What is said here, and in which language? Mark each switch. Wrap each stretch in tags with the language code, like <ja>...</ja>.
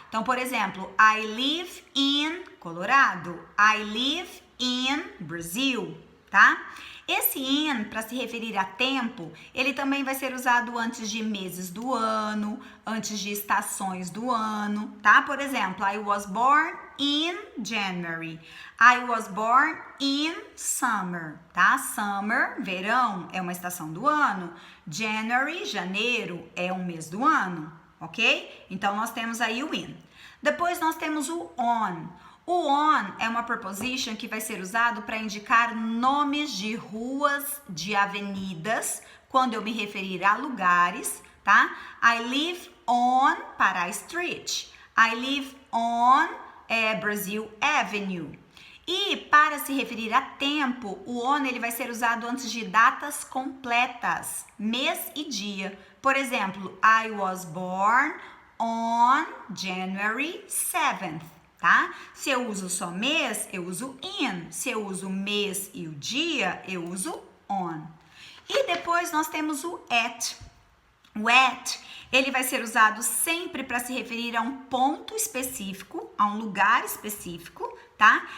<pt>Então, por exemplo,</pt> <en>I live in Colorado. I live in Brazil, tá?</en> <pt>Esse in, para se referir a tempo, ele também vai ser usado antes de meses do ano, antes de estações do ano, tá? Por exemplo,</pt> <en>I was born in January. I was born in summer, tá?</en> <pt>Summer, verão, é uma estação do ano. January, janeiro, é um mês do ano, ok? Então, nós temos aí o in. Depois, nós temos o on. O on é uma preposition que vai ser usado para indicar nomes de ruas, de avenidas, quando eu me referir a lugares, tá?</pt> <en>I live on Pará Street. I live on Brazil Avenue.</en> <pt>E para se referir a tempo, o on ele vai ser usado antes de datas completas, mês e dia. Por exemplo,</pt> <en>I was born on January 7th.</en> <pt>Tá? Se eu uso só mês, eu uso in. Se eu uso o mês e o dia, eu uso on. E depois nós temos o at. O at, ele vai ser usado sempre para se referir a um ponto específico, a um lugar específico, tá?</pt>